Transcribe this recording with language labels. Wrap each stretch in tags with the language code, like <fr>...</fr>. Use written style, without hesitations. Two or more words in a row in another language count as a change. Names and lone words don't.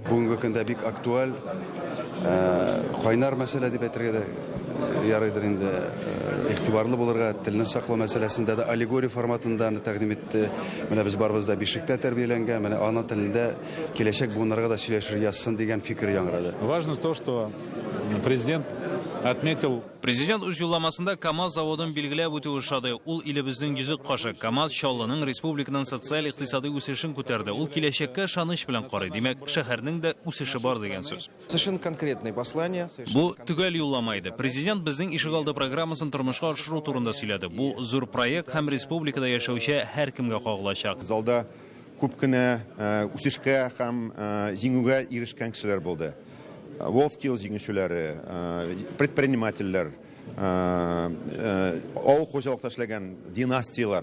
<tt>Бүгенге көндә бик актуаль, кайнар мәсьәлә дип әйтергә дә ярыйдыр инде игътибарлы булырга, телне саклау мәсьәләсендә дә аллегория форматында тәкъдим итте. Менә без барыбыз да Бишектә тәрбияләнгән, менә ана телендә киләчәк буыннарга да сөйләшер язсын дигән фикер яңгырады.</tt> <ru>Важно то, что президент отметил.</ru> <tt>Президент үз юлламасында КАМАЗ заводын билгеләп үтүе шады. Ул илебезнең йөзек кашы КАМАЗ Чаллының республиканың социаль-икътисади үсешен күтәрде. Ул киләчәккә шаныч белән карый. Димәк, шәһәрнең дә үсеше бар дигән сүз.</tt> <ru>Совершенно конкретное послание.</ru> <tt>Бу төгәл юллама иде. Президент безнең ишегалды программасын тормышка ашыру турында сөйләде. Бу зур проект һәм республикада яшәүче һәркемгә кагылачак. Залда күп кенә үсешкә һәм җиңүгә ирешкән кешеләр булды. Волскил җиңүчеләре, предпринимательләр, авыл хуҗалыкта эшләгән династиялар.</tt>